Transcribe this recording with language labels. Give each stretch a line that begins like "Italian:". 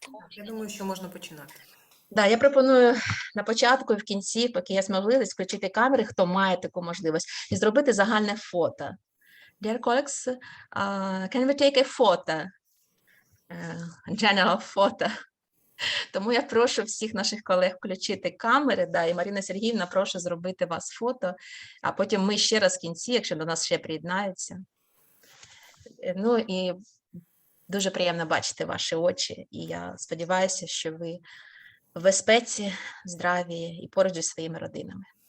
Ukrainian: Я думаю, що можна починати. Да, я пропоную на початку і в кінці, поки є можливість, включити камери, хто має таку можливість, і зробити загальне фото.
English: Dear colleagues, can we take a photo? General photo.
Ukrainian: Тому я прошу всіх наших колег включити камери, да, і Марина Сергіївна, прошу зробити вас фото, а потім ми ще раз в кінці, якщо до нас ще приєднаються. Ну і дуже приємно бачити ваші очі, і я сподіваюся, що ви в безпеці, здраві і поруч зі своїми родинами.